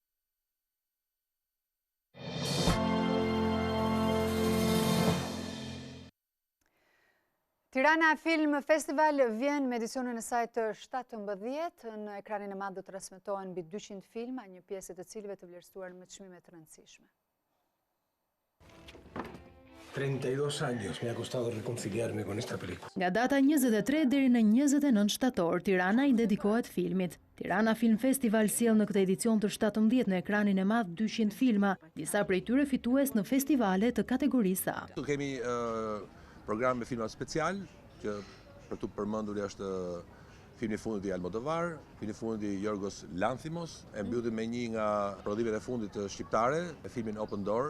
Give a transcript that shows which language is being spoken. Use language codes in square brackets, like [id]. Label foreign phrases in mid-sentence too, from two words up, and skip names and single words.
[sq] Tirana Film Festival vjen me edicionin e saj të 17. Në ekranin e madh do të transmetohen mbi 200 filma, një pjesë të cilëve të vlerësuar me çmime të rëndësishme. [es] 32 años me ha costado reconciliarme con esta película. [sq] Nga data 23 deri në 29 shtator, Tirana i dedikohet filmit. Tirana Film Festival sjell në këtë edicion të 17 në ekranin e madh 200 filma, disa prej tyre fitues në festivale të kategorisë A. Kemi program me filma special, që për të përmendur është filmi i fundit i Almodovar, filmi i fundit i Yorgos Lanthimos, e mbyllim me një nga prodhimet e fundit shqiptare, me filmin Open Door.